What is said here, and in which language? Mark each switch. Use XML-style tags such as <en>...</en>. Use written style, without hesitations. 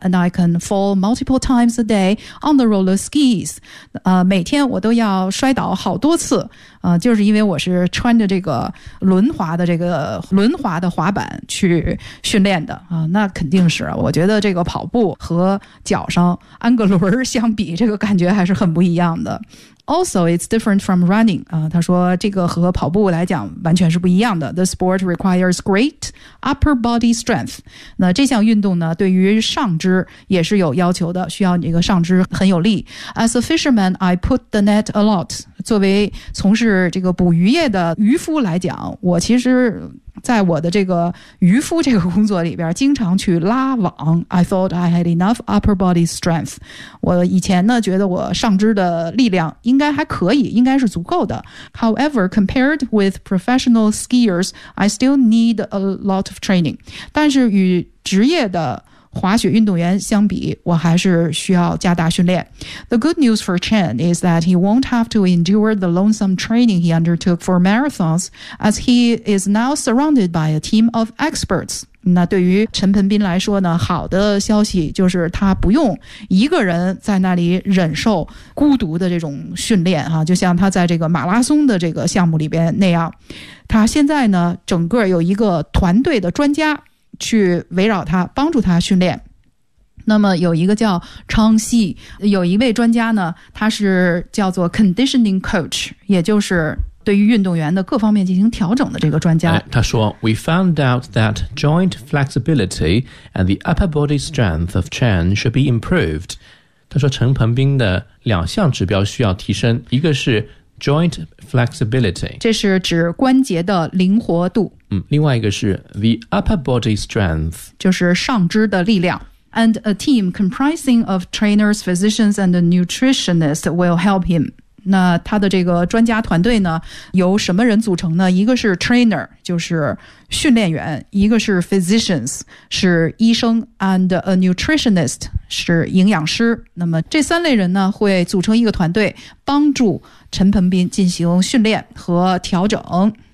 <en>And I can fall multiple times a day on the roller skis,</en> <zh>每天我都要摔倒好多次，就是因为我是穿着这个轮滑的滑板去训练的，那肯定是，我觉得这个跑步和脚上安个轮相比，这个感觉还是很不一样的。</zh> <en>Also, it's different from running.</en> <zh>他说这个和跑步来讲完全是不一样的。</zh> <en>The sport requires great upper body strength.</en> <zh>那这项运动呢，对于上肢也是有要求的，需要你这个上肢很有力。</zh> <en>As a fisherman, I put the net a lot.</en> <zh>作为从事这个捕鱼业的渔夫来讲，我其实在我的这个渔夫这个工作里边经常去拉网。</zh> <en>I thought I had enough upper body strength.</en> <zh>我以前呢觉得我上肢的力量应该还可以，应该是足够的。</zh> <en>However, compared with professional skiers, I still need a lot of training.</en> <zh>但是与职业的滑雪运动员相比，我还是需要加大训练。</zh> <en>The good news for Chen is that he won't have to endure the lonesome training he undertook for marathons, as he is now surrounded by a team of experts.</en> <zh>那对于陈盆斌来说呢，好的消息就是他不用一个人在那里忍受孤独的这种训练，就像他在这个马拉松的这个项目里边那样。他现在呢，整个有一个团队的专家去围绕他，帮助他训练。那么有一个叫昌西，有一位专家呢，他是叫做 conditioning coach, 也就是对于运动员的各方面进行调整的这个专家。他说</zh> <en>We found out that joint flexibility and the upper body strength of Chen should be improved.</en> <zh>他说陈鹏斌的两项指标需要提升，一个是Joint flexibility, 这是指关节的灵活度。另外一个是 the upper body strength, 就是上肢的力量。</zh> <en>And a team comprising of trainers, physicians, and nutritionists will help him.</en> <zh>那他的这个专家团队呢，由什么人组成呢？一个是 trainer, 就是训练员，一个是 physicians, 是医生 ,and a nutritionist,是营养师。那么这三类人呢会组成一个团队，帮助陈鹏斌进行训练和调整。</zh>